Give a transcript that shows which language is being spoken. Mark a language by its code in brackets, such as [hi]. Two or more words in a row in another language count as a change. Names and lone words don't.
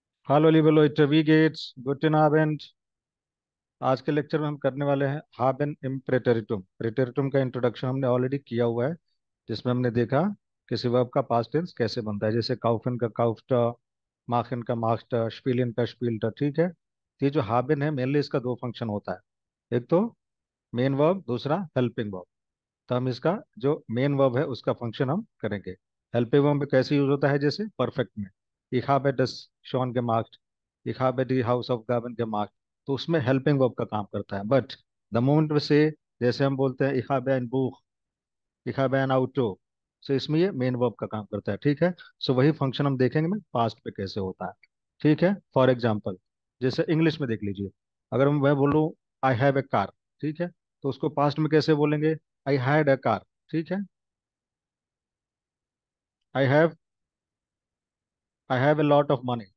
[de] Hallo liebe Leute, wie geht's? Guten Abend। [hi] आज के लेक्चर में हम करने वाले हैं [de] haben im Präteritum. [hi] प्रेटेरिटुम का इंट्रोडक्शन हमने ऑलरेडी किया हुआ है, जिसमें हमने देखा किसी वर्ब का [en] past tense [hi] कैसे बनता है, जैसे काउफन का काउफ्टा, माखन का माख्टा, स्पीलिन का स्पील्टा। ठीक है, तो ये जो हाबेन है मेनली इसका दो फंक्शन होता है, एक तो [en] main verb, [hi] दूसरा [en] helping verb. [hi] तो हम इसका जो [en] main verb [hi] है उसका फंक्शन हम करेंगे। [en] helping verb [hi] में कैसे यूज होता है, जैसे परफेक्ट में [de] ich habe das schon gemacht, ich habe die Hausaufgaben gemacht। [hi] तो उसमें [en] helping verb [hi] का काम करता है। [en] But the moment [hi] से जैसे हम बोलते हैं [de] ich habe ein Buch, ich habe ein Auto, [hi] सो इसमें ये [en] main verb [hi] का काम करता है। ठीक है, सो वही फंक्शन हम देखेंगे में पास्ट पे कैसे होता है। ठीक है, [en] For example [hi] जैसे इंग्लिश में देख लीजिए, अगर मैं बोलूँ [en] I have a car, [hi] ठीक है, तो उसको पास्ट में कैसे बोलेंगे? [en] I had a car. [hi] ठीक है, [en] I have I have a lot of money.